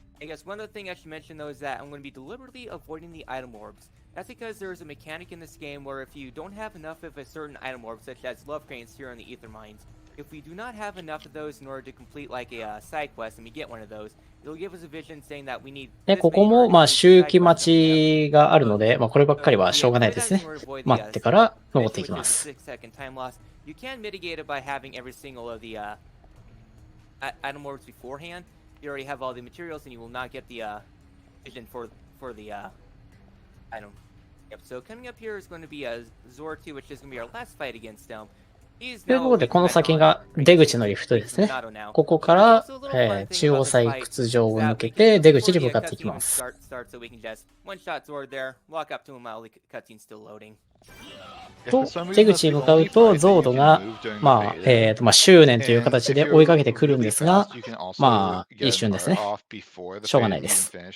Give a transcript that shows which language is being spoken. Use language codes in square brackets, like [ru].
[en] I guess one other thing I should mention though is that I'm going to be deliberately avoiding the item orbs. That's because there's a mechanic in this game where if you don't have enough of a certain item orb, such as love cranes here in the Ether Mines, if we do not have enough of those in order to complete like a side quest and we get one of those, it'll give us a vision saying that we need. [ja] で、ここも周期待ちがあるので、こればっかりはしょうがないですね。待ってから登っていきます。 [en] You can mitigate it by having every single of the item orbs beforehand. You already have all the materials, and you will not get the vision for the item. Yep. So coming up here is going to be Zor 2, which is going to be our last fight against him. [ja] ということで、この先が出口のリフトですね。ここから、中央採掘場を抜けて出口に向かっていきます。と、出口に向かうと、ゾードが、執念という形で追いかけてくるんですが、一瞬ですね。しょうがないです。